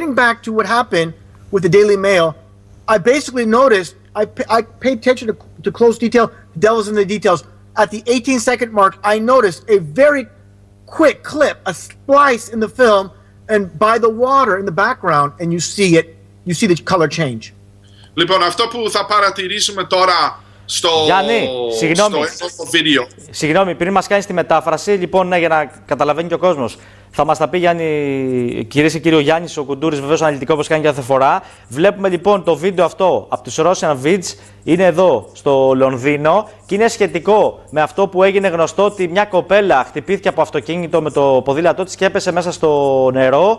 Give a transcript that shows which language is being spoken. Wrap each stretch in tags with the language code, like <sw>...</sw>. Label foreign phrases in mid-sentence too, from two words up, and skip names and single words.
<en>Now, getting back to what happened with the Daily Mail, I basically noticed, I paid attention to close detail, the devil's in the details. At the 18-second mark, I noticed a very quick clip, a splice in the film, and by the water in the background, and you see it, you see the color change.</en> <el>Λοιπόν, αυτό που θα παρατηρήσουμε τώρα στο βίντεο. Συγγνώμη, πριν μας κάνεις τη μετάφραση, λοιπόν, ναι, για να καταλαβαίνει και ο κόσμος. Θα μας τα πει, Γιάννη, κυρίες και κύριοι, ο Γιάννης ο Κουντούρης, βεβαίως αναλυτικό όπως κάνει κάθε φορά. Βλέπουμε λοιπόν το βίντεο αυτό από τους Russian Vids, είναι εδώ στο Λονδίνο και είναι σχετικό με αυτό που έγινε γνωστό, ότι μια κοπέλα χτυπήθηκε από αυτοκίνητο με το ποδήλατό της και έπεσε μέσα στο νερό.</el>